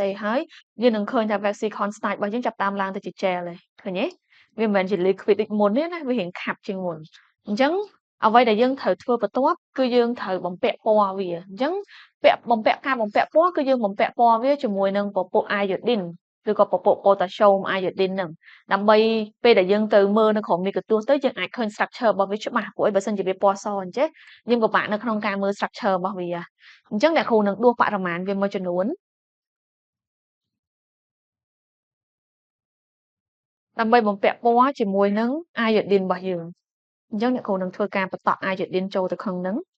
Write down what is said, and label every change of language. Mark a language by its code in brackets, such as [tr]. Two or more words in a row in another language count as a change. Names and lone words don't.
[km] ហើយយើងនឹងឃើញថា [en] waxy corn starch [km] របស់យើងចាប់ផ្ដើមឡើងទៅជា gel ហើយឃើញទេវាមិនមែនជា liquid ដូចមុនទេណាវារៀងខាប់ជាងមុនអញ្ចឹងអ្វីដែល យើងត្រូវធ្វើបន្ទាប់គឺយើងត្រូវបំពាក់ពណ៌វាអញ្ចឹងបំពាក់ពណ៌គឺយើងបំពាក់ពណ៌វាជាមួយនឹងព ពុះ iodine ឬក៏ពពុះ [en] potassium iodine [km] ហ្នឹងដើម្បីពេលដែលយើងទៅមើលនៅក្រោមមីក្រូទស្សន៍ទៅយើងអាចឃើញ structure របស់វាច្បាស់ព្រោះបើសិនជាវាពណ៌សអញ្ចេះយើងពិបាកនៅក្នុងការមើល structure របស់វាអញ្ចឹងអ្នកគ្រូនឹងដួសបរិមាណវាមួយចំនួនដើម្បីបំពាក់ពណ៌ជាមួយនឹង iodine របស់យើងអញ្ចឹងអ្នកគ្រូនឹងធ្វើការបន្តក់ iodine ចូលទៅក្នុងហ្នឹង